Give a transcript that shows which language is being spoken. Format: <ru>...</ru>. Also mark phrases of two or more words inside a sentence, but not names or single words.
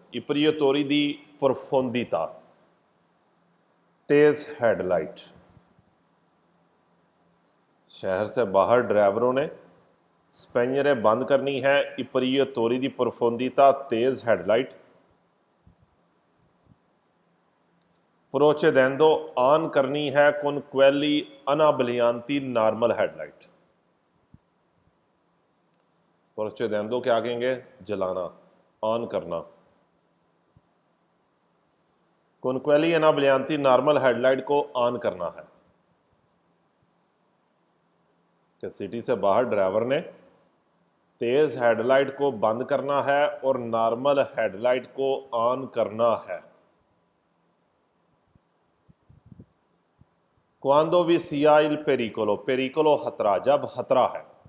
<it>i proiettori di profondità,</it> <hi>तेज हेडलाइट। शहर से बाहर ड्राइवरों ने स्पेनियरे बंद करनी है।</hi> <it>i proiettori di profondità,</it> <hi>तेज हेडलाइट। प्रोचेदेंदो ऑन करनी है।</hi> <it>con quelli anabbaglianti</it> <en>normal headlight.</en> <hi>प्रोचेदेंदो क्या कहेंगे? जलाना, ऑन करना।</hi> <it>con quelli anabbaglianti</it> <en>normal headlight</en> <hi>को ऑन करना है। कि सिटी से बाहर ड्राइवर ने तेज हेडलाइट को बंद करना है और</hi> <en>normal headlight</en> <hi>को ऑन करना है। क्वांदो भी</hi> <it>sia il pericolo, pericolo</it> <hi>खतरा, जब खतरा है।</hi>